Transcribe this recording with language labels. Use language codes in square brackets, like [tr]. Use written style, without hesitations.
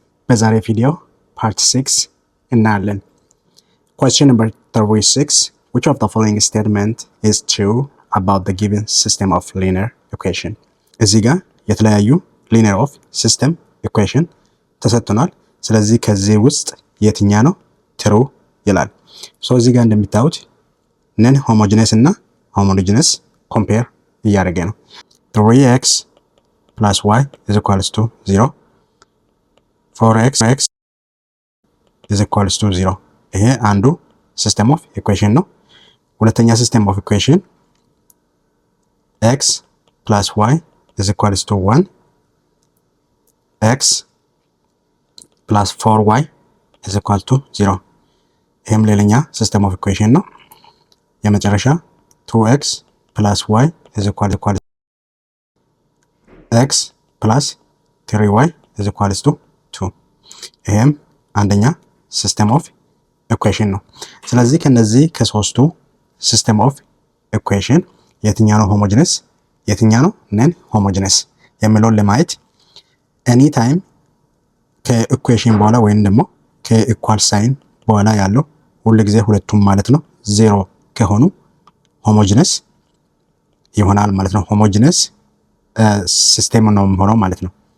[am] በዛሬ ቪዲዮ part 6 እናያለን። [en] Question number 36. Which of the following statement is true about the given system of linear equation? [am] እዚህ ጋር የተለያዩ linear of system equation ተሰጥቶናል። ስለዚህ ከዚህ ውስጥ የትኛ ነው true ይላል። እዚህ ጋር እንደምታዩት non homogeneous እና homogeneous compare እያደረገ ነው። [en] 3x plus y is equals to 0. 4x is equals to 0. [am] ይሄ አንዱ system of equation ነው። ሁለተኛ [en] system of equation x plus y is equals to 1. x plus 4y is equal to 0. [am] ይሄም ሌላኛ system of equation ነው። የመጨረሻ [en] 2x plus y is equal to x plus 3y is equals to 2. [am] ይሄም አንደኛ ሲስተም ኦፍ ኢኩዌሽን ነው። ስለዚህ ከነዚህ ከሶስቱ ሲስተም ኦፍ ኢኩዌሽን የትኛው ነው ሆሞጂነስ የትኛው ነው ነን ሆሞጂነስ የሚለውን ለማየት ኤኒ ታይም ከኢኩዌሽን በኋላ ወይም ደግሞ ከኢኳል ሳይን በኋላ ያለው ሁሉ ጊዜ ሁለቱም ማለት ነው ዜሮ ከሆኑ ሆሞጂነስ ይሆናል ማለት ነው። ሆሞጂነስ ሲስተም ነው የሚሆነው ማለት ነው።